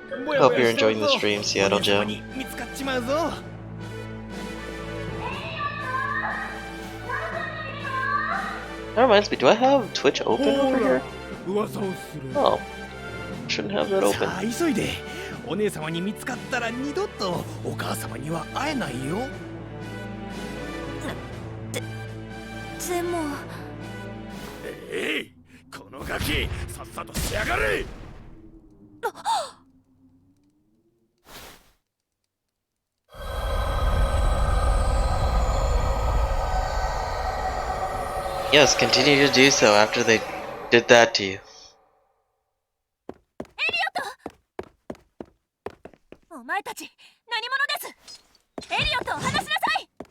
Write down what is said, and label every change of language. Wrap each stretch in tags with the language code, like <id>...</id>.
<en>Hope you're enjoying the stream, Seattle Joe.</en> <ja>見つかっちまうぞ。</ja> <en>That reminds me, do I have Twitch open over here?</en> <ja>噂をする。</ja> <en>Oh, shouldn't have that さ open.</en> <ja>あ、急いで。お姉様に見つかったら二度とお母様には会えないよ。でも。えい、このガキ、さっさとしやがれ。</ja> <en>Yes, continue to do so after they did that to you.</en> <ja>お前たち何者です。エリオットを離しなさい。</ja>